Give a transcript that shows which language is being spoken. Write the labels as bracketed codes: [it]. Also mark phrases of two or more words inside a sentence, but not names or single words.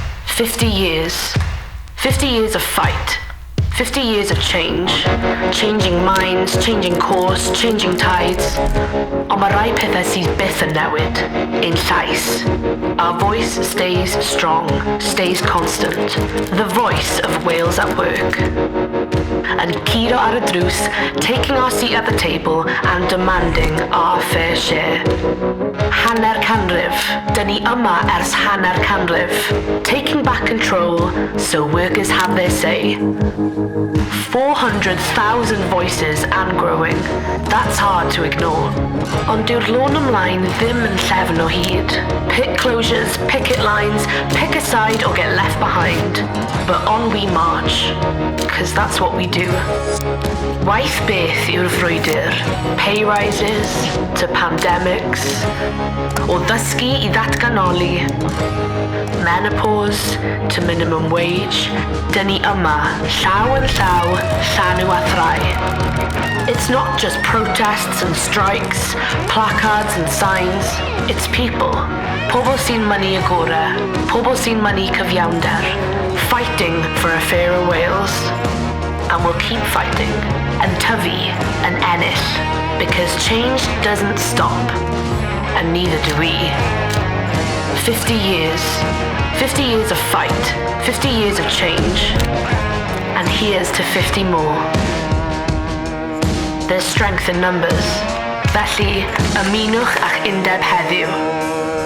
[en] 50 years. 50 years of fight. 50 years of change. Changing minds, changing course, changing tides. [cy] Ond mae rai pethau sydd byth yn newid. Ein llais. [en] Our voice stays strong, stays constant. The voice of Wales at work. [cy] Yn curo ar y drws, [en] taking our seat at the table and demanding our fair share. [cy] Hanner canrif, dyn ni yma ers hanner canrif. [en] Taking back control so workers have their say. 400,000 voices and growing. That's hard to ignore. [cy] Ond dyw'r lôn ymlaen ddim yn llefn o hyd. [en] Pit closures, picket lines, pick a side or get left behind. But on we march, cause that's what we do. [cy] Waith beth yw'r frwydr? [en] Pay rises to pandemics, [cy] o ddysgu I ddatganoli, [en] menopause to minimum wage. [cy] Dyn ni yma, llaw yn llaw, llanw a thrau. [en] It's not just protests and strikes, placards and signs. It's people. [cy] Pobl sy'n mynnu agorau, pobl sy'n mynnu cyfiawnder, [en] fighting for a fairer Wales. And we'll keep fighting, and tyfu, and ennill, because change doesn't stop, and neither do we. 50 years. 50 years of fight, 50 years of change, and here's to 50 more. There's strength in numbers, [cy] felly ymunwch a'ch undeb heddiw.